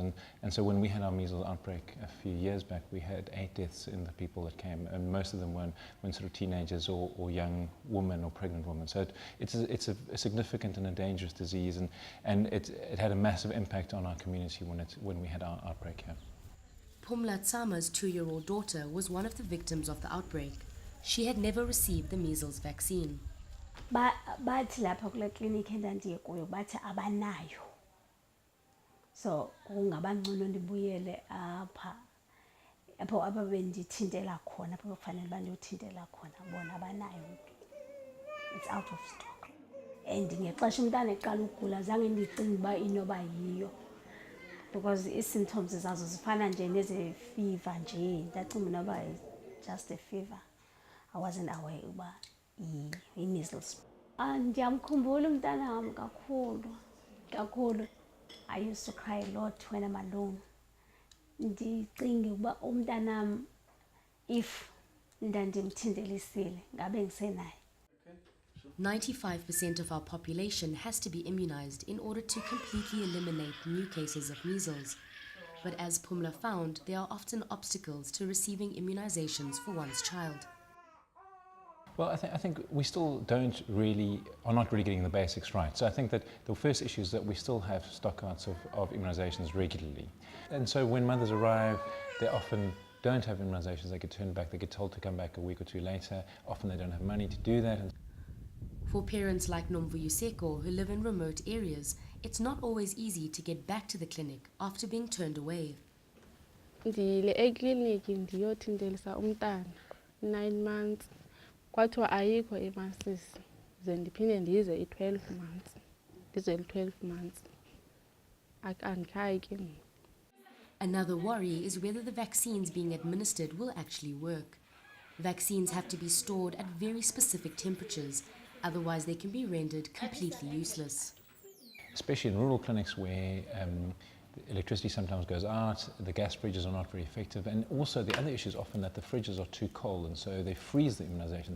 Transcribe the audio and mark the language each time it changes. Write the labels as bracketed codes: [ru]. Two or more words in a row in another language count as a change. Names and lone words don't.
[en] And so when we had our measles outbreak a few years back, we had 8 deaths in the people that came, and most of them were sort of teenagers or young women or pregnant women. So it's a significant and a dangerous disease, and it had a massive impact on our community when we had our outbreak here. Phumla Tsama's 2-year-old daughter was one of the victims of the outbreak. She had never received the measles vaccine. [xh] Bathi lapha kule clinic endandiye kuyo bathi abanayo. So kungabangcono ndibuyele apha bendithintela khona, apho kufanele bandiyuthintela khona, bona abanayo. [en] It's out of stock. [xh] And ngexesha umntana eqala ukugula zange ndicinge uba inoba yiyo, because i-symptoms zazo zifana nje neze-fever nje, ndacinga noba [en] just a fever. I wasn't aware [xh] uba i-measles. Ndiyamkhumbula umntana wam kakhulu. [en] I used to cry a lot when I'm alone. [xh] Ndicinge uba umntanam if ndandimthindelisile ngabe ngisenaye. [en] 95% of our population has to be immunized in order to completely eliminate new cases of measles. But as Phumla found, there are often obstacles to receiving immunizations for one's child. Well, I think we still are not really getting the basics right. So I think that the first issue is that we still have stockouts of immunizations regularly. And so when mothers arrive, they often don't have immunizations. They get turned back, they get told to come back a week or two later. Often they don't have money to do that. For parents like Nomvu Yuseko who live in remote areas, it's not always easy to get back to the clinic after being turned away. [xh] Ndile ekliniki ndiyothindelisa umntana 9 months. Kwathiwa ayikho imasisi, ze ndiphinde ndize i-12 months. Ndize i-12 months. Andikhayi ke ngoku. [en] Another worry is whether the vaccines being administered will actually work. Vaccines have to be stored at very specific temperatures, otherwise they can be rendered completely useless. Especially in rural clinics where the electricity sometimes goes out, the gas fridges are not very effective, and also the other issue is often that the fridges are too cold and so they freeze the immunizations.